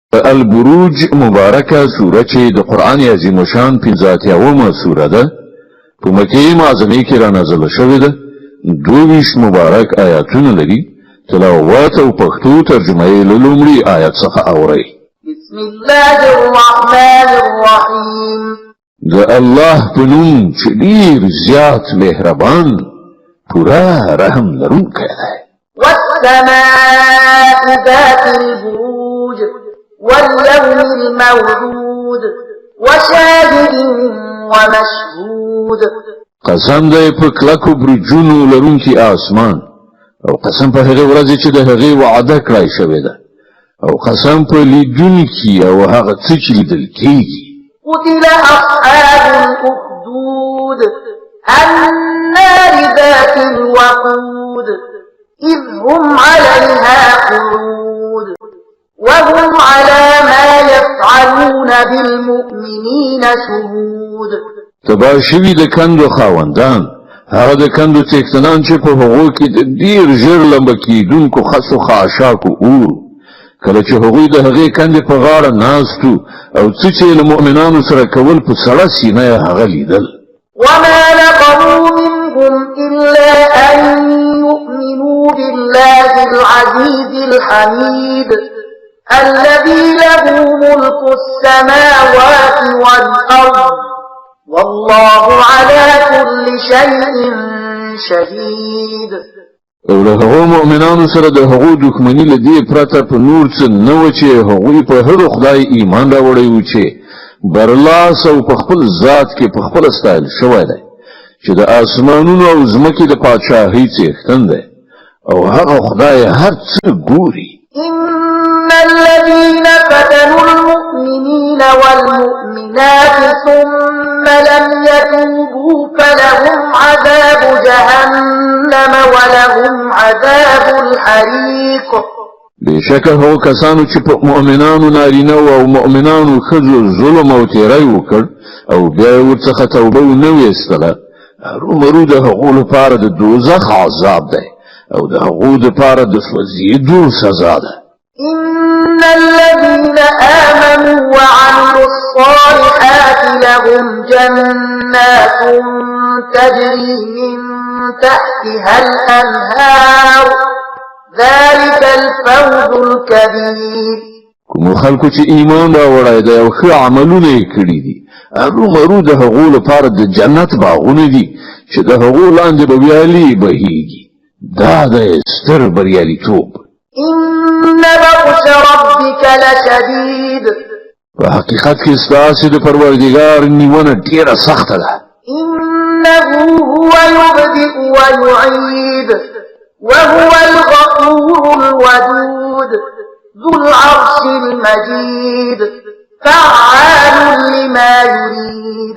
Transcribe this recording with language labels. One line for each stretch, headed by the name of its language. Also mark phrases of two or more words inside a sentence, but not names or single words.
Pashto: البروج مبارکه سوره چې د قران عظیم شان 50 سوره ده په مکه معظمه کې را نازله شوې ده 22 مبارک آیاتونه لري تلاوت او پښتو ترجمه یې له لومړي آیت څخه اورئ
Arabic: بسم الله الرحمن الرحیم
Pashto: د الله په نوم چې ډیر زیات مهربان پورا رحم لرونکی دی
Arabic: والسماء ذات البروج واليوم الموعود وشاهد ومشهود
Pashto: قسم دی په کلکو برجونو لرونکي آسمان او قسم په هغه ورځ چې د هغه وعده کړای شوی ده او قسم په لیدونکي او هغه څه چې لیدل کیږي
Arabic: قتل أصحاب الأخدود النار ذات الوقود إذ هم عليها قعود وهم على ما يفعلون بالمؤمنين شهود
Pashto: تبا شوی د کندو خاوندان هغه د کندو تکتنان چې په هغو کې د ډیر ژر لمبه کیدونکو خاصو خاشاکو اور کله چې هغوی د هغې کندې په غاړه ناستو او څه چې له مؤمنانو سره کول په سړه سینه یې هغه لیدل
Arabic: وما نقموا منهم إلا أن يؤمنوا بالله العزيز الحميد الذي له ملك السماوات والأرض والله على كل شيء شهيد
Pashto: او له هغو مؤمنانو سره د هغو دښمني له دې پرته په نور څه نه و چې هغوی په هغه خدای ایمان راوړی و چې برلاس او په خپل ذات کې په خپل ستایل شوی دی چې د آسمانونو او ځمکې د پادشاهۍ څښتن دی او هغه خدای هر څه ګوري
Arabic: إن الذين فتنوا المؤمنين والمؤمنات ثم لم يتوبوا فلهم عذاب جهنم ولهم عذاب الحريق
Pashto: بشکه هو کسانو چې په مؤمنانو نارینه او مؤمنانو ښځو ظلم او تیری وکړ او بیا ورڅخه توبه ونه ویستله هرومرو د هغو لپاره د دوزخ عذاب دی او د هغو لپاره د سوځېدو سزا ده
Arabic: إن الذين آمنوا وعملوا الصالحات لهم جنات تجري من تحتها الأنهار ذلك الفوز الكبير
Pashto: کوم خلکو چې ایمان راوړی دی او ښه عملونه یې کړي دي هرومرو د هغو لپاره د جنت باغونه دي چې د هغو لاندې به ویالې بهیږي دا د ستر بریالیتوب
Arabic: إن بطش ربك لشديد
Pashto: په حقیقت کې ستاسو د پروردګار نیونه ډیره سخته ده
Arabic: إنه هو يبدئ ويعيد وهو الغفور الودود ذو العرش المجيد فعال لما يريد